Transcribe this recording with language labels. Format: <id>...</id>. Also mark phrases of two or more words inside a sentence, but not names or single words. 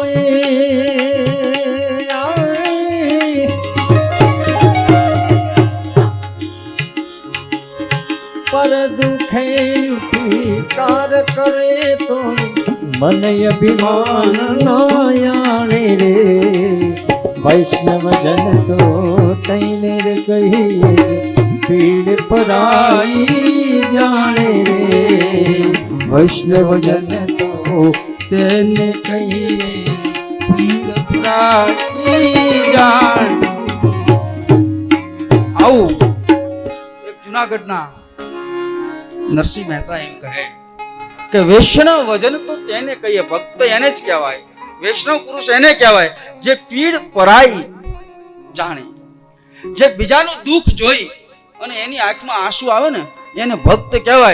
<gu>પર દુઃખે ઉપકાર કરે તો મન અભિમાન ન આણે રે. વૈષ્ણવ જન તો તેને રે કહીએ પીડ પરાઈ જાણે રે. વૈષ્ણવ જન તો તેને કહીએ પીડ આખી જાણ. આવું એક જુનાગઢના નરસિંહ મહેતા એમ કહે કે વૈષ્ણવ વજન તો તેને કહીએ, ભક્ત એને જ કહેવાય, વૈષ્ણવ પુરુષ એને કહેવાય જે પીડ પરાઈ જાણે, જે બીજાનું દુઃખ જોઈ અને એની આંખમાં આંસુ આવે ને એને ભક્ત કહેવાય.</gu>